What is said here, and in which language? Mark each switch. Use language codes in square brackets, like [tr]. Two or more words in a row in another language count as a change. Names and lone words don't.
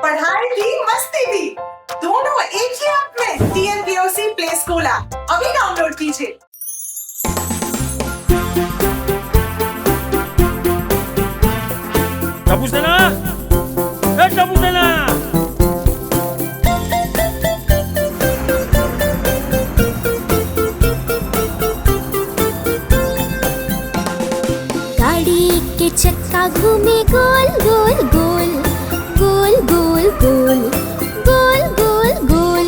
[hi] पढ़ाई भी मस्ती भी दोनों एक ही ऐप में। TNPOC [en] play school app [hi] अभी डाउनलोड कीजिए। [tl] Tapos na! Tapos na! [hi] गाड़ी के चक्का घूमे गोल गोल गोल गोल गोल गोल गोल गोल गोल।